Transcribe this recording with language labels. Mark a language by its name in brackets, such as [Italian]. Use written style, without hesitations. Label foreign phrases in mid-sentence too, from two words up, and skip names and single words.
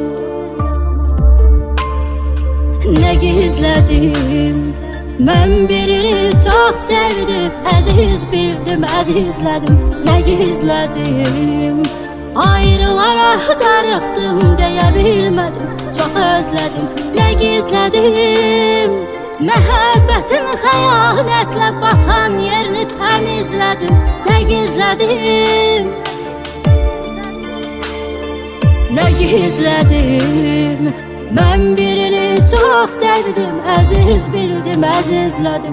[Turkish] Ne gizledim, ben birini çok sevdim, aziz bildim, azizledim. Ne gizledim, ayrılarak darıxdım diyebilmedim, çok özledim. Ne gizledim, [Azerbaijani] məhəbbətin xəyanətlə baxan yerini təmizlədim. Nə gizlədim, nə gizlədim, mən birini çox sevdim, əziz bildim, əzizlədim.